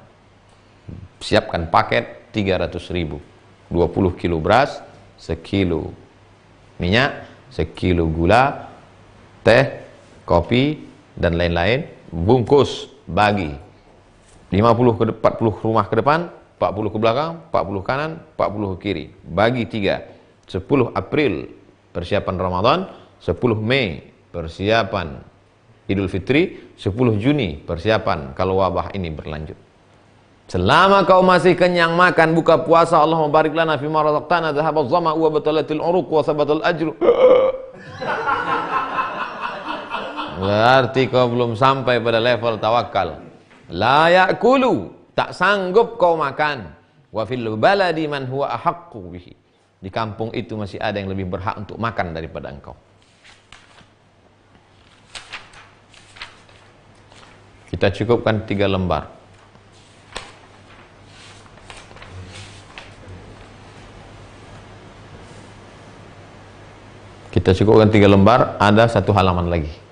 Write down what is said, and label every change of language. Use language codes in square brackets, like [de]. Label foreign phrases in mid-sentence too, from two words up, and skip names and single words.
[id] Siapkan paket 300.000, 20 kilo beras, sekilo minyak, sekilo gula, teh, kopi, dan lain-lain, bungkus, bagi 50 ke 40 rumah ke depan, 40 ke belakang, 40 kanan, 40 ke kiri, bagi 3. 10 April persiapan Ramadan, 10 Mei persiapan Idul Fitri, 10 Juni persiapan kalau wabah ini berlanjut. Selama kau masih kenyang makan buka puasa, [ar] الله بارك لنا فيما رزقتنا ذهب الظمأ وابتلت العروق وثبت الأجر. [id] Berarti kau belum sampai pada level tawakal. [ar] لا يأكل, [id] tak sanggup kau makan. [ar] وفي البلد من هو أحق به, [id] di kampung itu masih ada yang lebih berhak untuk makan daripada engkau. Kita cukupkan 3 lembar. Kita cukupkan 3 lembar, ada 1 halaman lagi.